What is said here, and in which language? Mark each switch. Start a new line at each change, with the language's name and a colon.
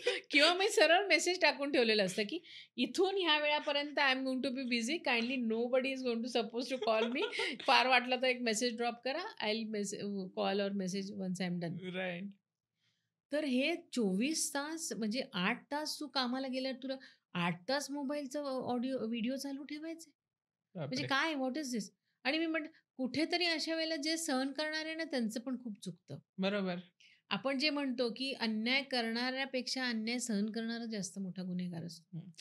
Marathi: किंवा मी सरळ मेसेज टाकून ठेवलेलं असतं, की इथून ह्या वेळापर्यंत
English: I am going to be busy. Kindly nobody is going to suppose to call me.
Marathi: फार वाटलं तर एक मेसेज ड्रॉप करा.
English: I will call or message once I am done. Right.
Marathi: तर हे 24 तास म्हणजे 8 तास तू कामाला गेल्यावर तुला 8 तास मोबाईलचा व्हिडिओ चालू ठेवायचे? म्हणजे बापरे!
English: काय? What is this?
Marathi: आणि मी म्हटलं कुठेतरी अशा वेळेला जे सहन करणारे ना त्यांचं पण खूप चुकतं. बरोबर. आपण जे म्हणतो, की अन्याय करणाऱ्यापेक्षा अन्याय सहन करणारा जास्त मोठा गुन्हेगार असतो.